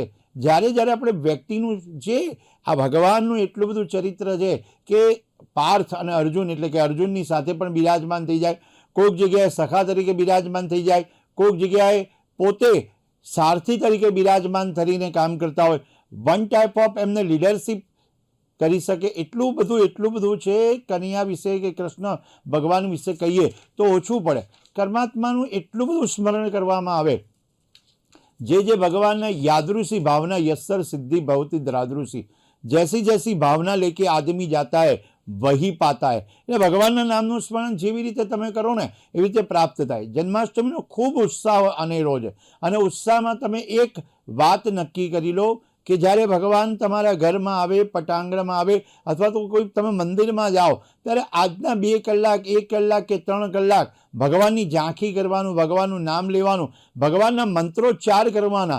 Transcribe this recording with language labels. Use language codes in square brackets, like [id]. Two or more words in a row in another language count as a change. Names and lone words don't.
[gu] જ્યારે જ્યારે આપણે વ્યક્તિનું જે આ ભગવાનનું એટલું બધું ચરિત્ર છે કે પાર્થ અને અર્જુન એટલે કે અર્જુનની સાથે પણ બિરાજમાન થઈ જાય, કોઈક જગ્યાએ સખા તરીકે બિરાજમાન થઈ જાય, કોઈક જગ્યાએ પોતે સારથી તરીકે બિરાજમાન થઈને કામ કરતા હોય. [en] one type of [gu] એમને લીડરશિપ કરી શકે. એટલું બધું છે કનૈયા વિશે કે કૃષ્ણ ભગવાન વિશે કહીએ તો ઓછું પડે. પરમાત્માનું એટલું બધું સ્મરણ કરવામાં આવે. [sa] જે भगवान यादृशी भावना यस्सर सिद्धि भवती द्रादृशी, [hi] जैसी जैसी भावना लेके आदमी जाता है वही पाता है. [gu] એટલે ભગવાનના નામનું સ્મરણ જેવી રીતે તમે કરો ને એવી રીતે પ્રાપ્ત થાય. જન્માષ્ટમીનો ખૂબ ઉત્સાહ અનેરો છે. અને ઉત્સાહમાં તમે એક વાત નક્કી કરી લો કે જ્યારે ભગવાન તમારા ઘરમાં આવે, પટાંગણમાં આવે, અથવા તો કોઈ તમે મંદિરમાં જાઓ ત્યારે આજના 2 કલાક, 1 કલાક કે 3 કલાક ભગવાનની ઝાંખી કરવાનું, ભગવાનનું નામ લેવાનું, ભગવાનના મંત્રોચ્ચાર કરવાના.